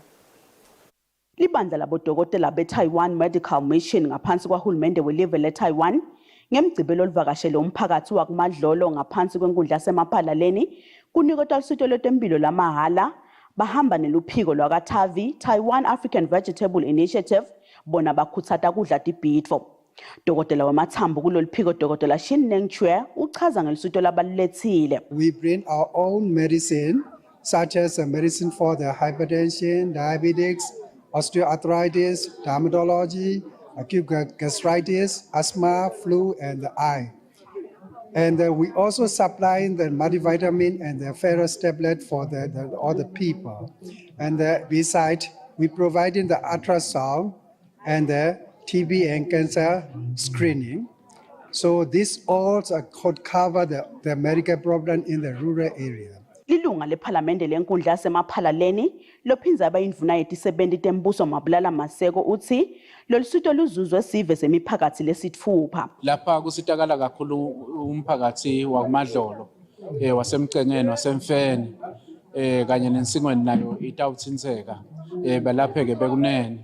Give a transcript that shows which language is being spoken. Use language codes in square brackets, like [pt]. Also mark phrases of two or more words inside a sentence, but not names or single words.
[ss] Libandla labodokotela be-Taiwan Medical Mission ngaphansi kwahulumende welive le-Taiwan ngemgcibelo oluvakashele umphakathi wakumadlolo ngaphansi kwenkundla yasemaphalaleni kuniketwa lusito lwetempilo lwamahhala bahamba neluphiko lwaka-TAVI Taiwan African Vegetable Initiative bona bakhuthata kudla tibhidvo. Dokotela wamathambo kuloluphiko Dokotela Xin-Ning Chuan uchaza ngelusito labalulekile. [en] We bring our own medicine such as medicine for the hypertension, diabetics, osteoarthritis, dermatology, acute gastritis, asthma, flu, and the eye. And we also supplying the multivitamin and the ferrous tablet for all the people. And besides, we providing the ultrasound and the TB and cancer screening. So this also could cover the medical problem in the rural area. [ss] Lilunga lephalamende lenkundla yasemaphalaleni lophinza abayindvuna yetisebenti tembuso Mabulala Maseko uthi lolusito luzuzwe sive semiphakathi lesithupha. Lapha kusitakala kakhulu umphakathi wakumadlolo wasemcengeni wasemfeni kanye nensingweni nayo itawuthinseka balapheke bekunene.